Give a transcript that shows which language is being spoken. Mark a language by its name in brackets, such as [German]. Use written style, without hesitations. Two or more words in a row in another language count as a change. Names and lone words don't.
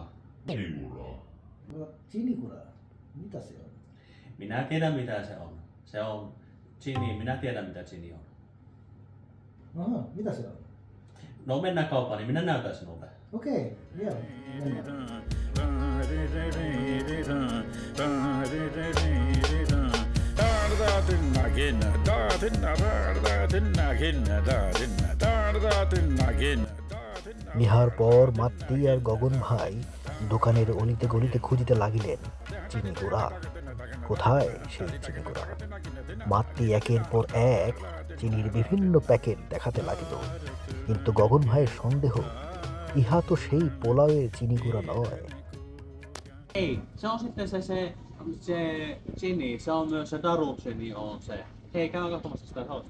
[Finnish] Chinigura? Mitä se on? Minä tiedän mitä se on. Se on chini, minä tiedän mitä chini on. Aha, mitä se on? No mennään kauppaan, niin minä näytän sinulle. Okei, joo, mennään. [Bangla] ইহার পর মাতৃ আর গগন ভাই দোকানের অলিতে গলিতে খুঁজিতে লাগিলেন চিনি গুঁড়া। কোথায় সেই চিনি গুঁড়া? মাতৃ একের পর এক চিনির বিভিন্ন প্যাকেট দেখাতে লাগিল, কিন্তু গগন ভাইয়ের সন্দেহ ইহা তো সেই পোলাওয়ের চিনি গুঁড়া নয়। [Finnish] Ei, se on sitten se chini, se on myös se darucheni on se. Hei, käydään katsomassa sitä hausta.